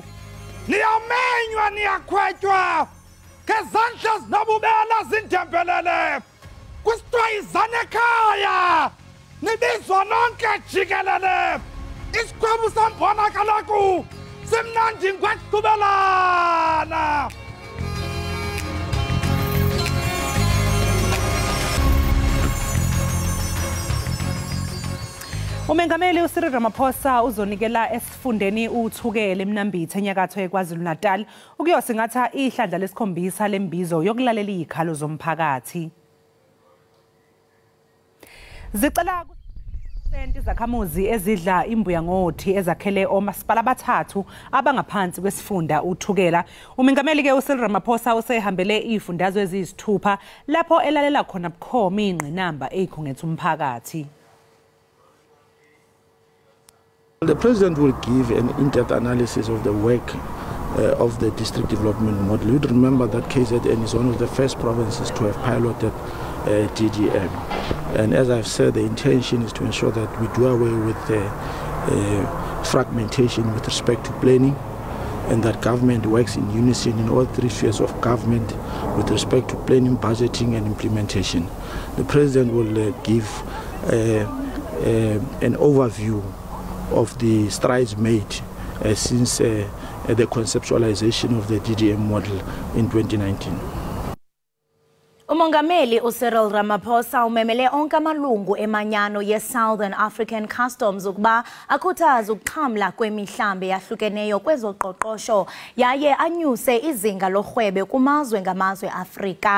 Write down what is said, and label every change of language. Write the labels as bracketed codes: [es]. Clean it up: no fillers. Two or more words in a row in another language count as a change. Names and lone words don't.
[xh] Niyamenywa niyakhwetywa. Ngezandla zinobubela zindempelele. Kusithiwa izani ekhaya. Nibizwa nonke jikelele. Isikhwebu sambona kaloku. Simnandi ngwaqhubelana. [zu] Umengameli uCyril Ramaphosa uzonikela esifundeni uthukele eMnambithe enyakatho eKwaZulu-Natal ukuyosingatha ihlandla lesikhombisa lembizo yokulalela izikhalo zomphakathi. Zicela izakhamuzi ezidla imbuya ngothi ezakhele omasipala abathathu abangaphansi kwesifunda uthukela. Umengameli ke uCyril Ramaphosa usehambele izifundazwe eziyisithupha lapho elalela khona bukhoma ingqinamba ezikhungethe umphakathi. [en] The President will give an in-depth analysis of the work of the district development model. You'd remember that KZN is one of the first provinces to have piloted DDM. And as I've said, the intention is to ensure that we do away with fragmentation with respect to planning, and that government works in unison in all three spheres of government with respect to planning, budgeting and implementation. The President will give an overview of the strides made since the conceptualization of the DDM model in 2019. [xh] Umongameli uCyril Ramaphosa umemele onke amalungu emanyano ye-Southern African Customs ukuba akhuthaza ukuxhamla kwemihlambi yahlukeneyo kwezoqoqosho yaye anyuse izinga lorhwebo kumazwe ngamazwe Afrika.